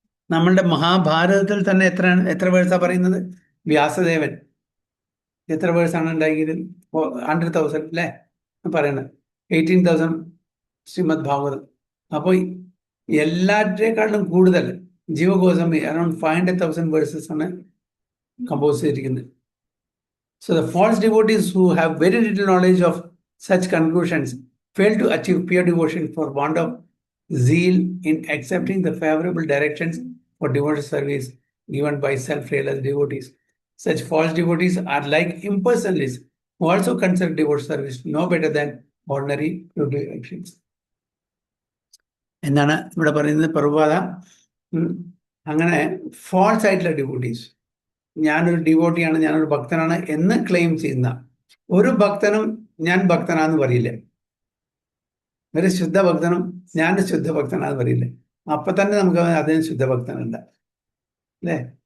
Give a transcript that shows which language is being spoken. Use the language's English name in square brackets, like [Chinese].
[Malayalam] നമ്മളുടെ മഹാഭാരതത്തിൽ തന്നെ എത്ര വേഴ്സാ പറയുന്നത്? വ്യാസദേവൻ എത്ര വേഴ്സാണ് ഉണ്ടാക്കിയത്? 100,000 അല്ലേ പറയുന്നത്. 18,000 ശ്രീമദ് ഭാഗവതം. അപ്പോൾ എല്ലാറ്റിനേക്കാളും കൂടുതൽ ജീവഗോസ്വാമി അറൌണ്ട് 500,000 വേഴ്സസ് ആണ് കമ്പോസ് ചെയ്തിരിക്കുന്നത്. [English] So the false devotees who have very little knowledge of such conclusions fail to achieve pure devotion for want of zeal in accepting the favorable directions for devotional service given by self-realized devotees. Such false devotees are like impersonalists who also consider devotional service no better than ordinary fruitive actions. [Malayalam] എന്നാണ് ഇവിടെ പറയുന്നത് പ്രഭുപാദ. അങ്ങനെ false ആയിട്ടുള്ള devotees, ഞാനൊരു ഡിവോട്ടിയാണ്, ഞാനൊരു ഭക്തനാണ് എന്ന് claim ചെയ്യുന്ന ഒരു ഭക്തനും ഞാൻ ഭക്തനാന്ന് പറയില്ല. ഒരു ശുദ്ധ ഭക്തനും ഞാൻ ശുദ്ധ ഭക്തനാന്ന് പറയില്ല. അപ്പൊ തന്നെ നമുക്ക് അതിന് ശുദ്ധ ഭക്തനുണ്ട് അല്ലേ?